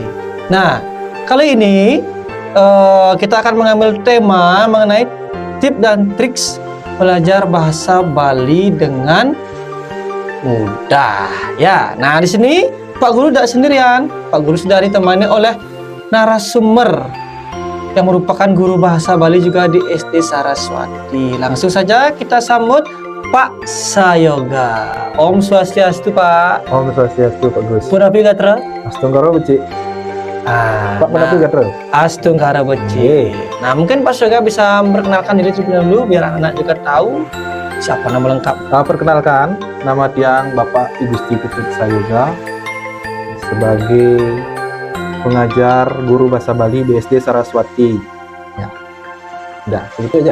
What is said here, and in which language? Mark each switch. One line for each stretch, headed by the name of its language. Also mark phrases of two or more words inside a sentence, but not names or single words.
Indonesian: Nah, kali ini kita akan mengambil tema mengenai tips dan triks belajar bahasa Bali dengan mudah. Ya, nah di sini Pak Guru tidak sendirian. Pak Guru sudah ditemani oleh narasumber yang merupakan guru bahasa Bali juga di SD Saraswati. Langsung saja kita sambut Pak Sayoga. Om Swastiastu Pak. Om Swastiastu Pak Gus.
Balinese: Punapi gatra? Astunggara Beci. Pak Punapi gatra? Astunggara Beci.
Indonesian: Nah mungkin Pak Sayoga bisa memperkenalkan diri terlebih dahulu biar anak-anak juga tahu siapa nama lengkap. Perkenalkan, nama tiang Bapak Igusti Putut Sayoga sebagai pengajar guru bahasa Bali di SD Saraswati. Ya, udah begitu aja.